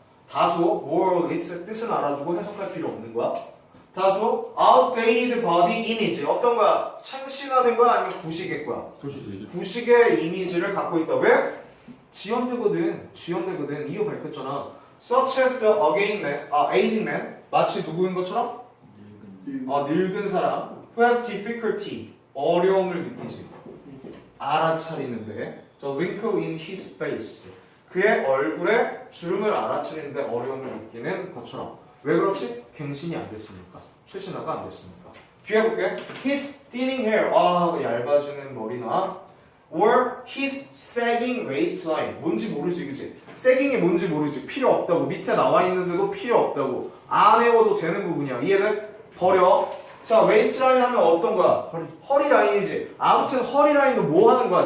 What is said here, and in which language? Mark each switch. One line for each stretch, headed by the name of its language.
Korean: 다소
English: more or less
Korean: 뜻은 알아두고 해석할 필요 없는 거야. 다소
English: outdated body image
Korean: 어떤 거야? 창신화된 거야? 아니면 구식의 거야? 구식의 이미지를 갖고 있다. 왜? 지연되거든. 이유 밝혔잖아.
English: Such as the aging man
Korean: 마치 누구인 것처럼? 늙은 사람
English: who has difficulty
Korean: 어려움을 느끼지. 알아차리는데
English: the wrinkle in his face
Korean: 그의 얼굴에 주름을 알아차리는데 어려움을 느끼는 것처럼. 왜 그렇지? 갱신이 안 됐으니까. 최신화가 안 됐으니까. 뒤에 볼게.
English: His thinning hair
Korean: 얇아지는 머리나
English: or his sagging waistline
Korean: 뭔지 모르지 그치? sagging이 뭔지 모르지. 필요 없다고. 밑에 나와 있는데도 필요 없다고. 안 외워도 되는 부분이야. 이해돼? 버려. 자 waistline 하면 어떤 거야? 허리 라인이지. 아무튼 허리 라인도 뭐 하는 거야?